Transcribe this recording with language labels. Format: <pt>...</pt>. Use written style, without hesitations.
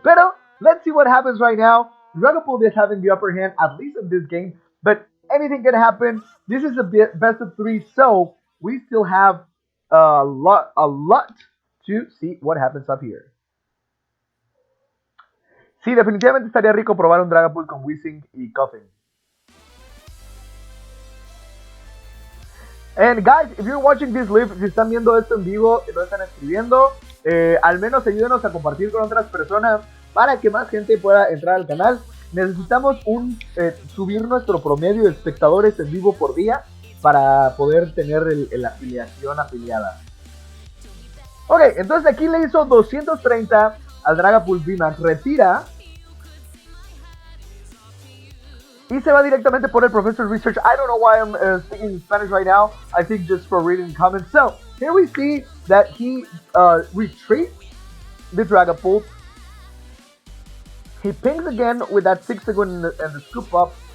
<es>Pero</es> <en>let's see what happens right now. Dragapult is having the upper hand, at least in this game, but anything can happen. This is a best of 3, so we still have a lot to see what happens up here.</en> <es>Sí, definitivamente estaría rico probar un Dragapult con Weezing y Coughing.</es> <en>And guys, if you're watching this live,</en> <es>si están viendo esto en vivo y no están escribiendo, al menos ayúdenos a compartir con otras personas para que más gente pueda entrar al canal. Necesitamos subir nuestro promedio de espectadores en vivo por día para poder tener la afiliación afiliada. Ok, entonces aquí le hizo 230 al Dragapult VMAX, retira y se va directamente por el Professor Research.</es> <en>I don't know why I'm speaking in Spanish right now. I think just for reading comments. So here we see that he retreats the Dragapult. He pings again with that 6-second and the scoop up.</en>